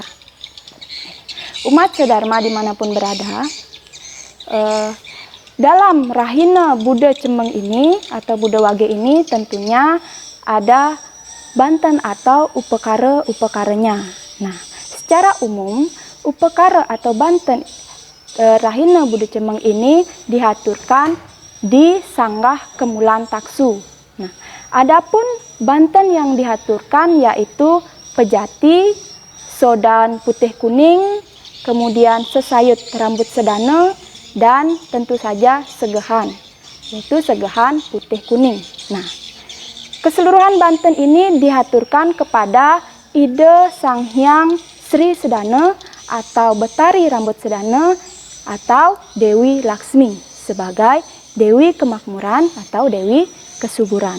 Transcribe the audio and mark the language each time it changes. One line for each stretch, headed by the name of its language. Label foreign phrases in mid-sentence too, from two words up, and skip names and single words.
Indonesian: Umat sedharma dimanapun berada, dalam Rahina Buddha Cemeng ini atau Buddha Wage ini tentunya ada banten atau upekara-upekaranya. Nah, secara umum upekara atau banten Rahina Buddha Cemeng ini dihaturkan di Sanggah Kemulan Taksu. Nah, adapun banten yang dihaturkan yaitu pejati, sodan putih kuning, kemudian sesayut rambut sedana, dan tentu saja segehan, yaitu segehan putih kuning. Nah, keseluruhan banten ini dihaturkan kepada Ida Sang Hyang Sri Sedana atau Betari Rambut Sedana atau Dewi Laksmi sebagai Dewi Kemakmuran atau Dewi Kesuburan.